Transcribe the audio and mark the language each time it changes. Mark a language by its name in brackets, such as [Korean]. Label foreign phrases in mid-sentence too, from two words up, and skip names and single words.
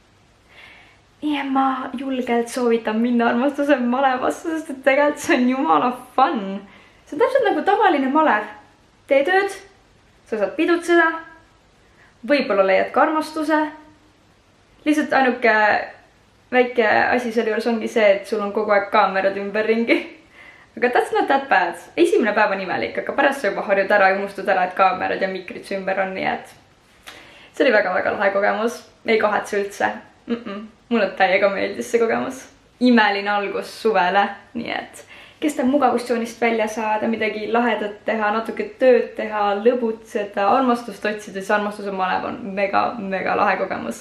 [Estonian] Nii et ma julgelt soovitan minna armastuse malevasse, sest et tegelikult see on jumala fun. See on täpselt nagu tavaline malev. Tee tööd, sa saad pidutseda, võib-olla leiad ka armastuse. Lihtsalt ainuke väike asi selle juures ongi see, et sul on kogu aeg kaamerad ümberringi. [English] Aga that's not that bad. [Estonian] Esimene päev on imelik, aga pärast sa juba harjud ära ja unustad ära, et kaamerad ja mikrid su ümber on, nii et see oli väga lahe kogemus. Ei kahetse üldse. Mulle täiega meeldis see kogemus. Imeline algus suvele, nii et kes tahab mugavustsoonist välja saada, midagi lahedat teha, natuke tööd teha, lõbutseda, armastust otsida, siis armastuse malev on mega lahe kogemus.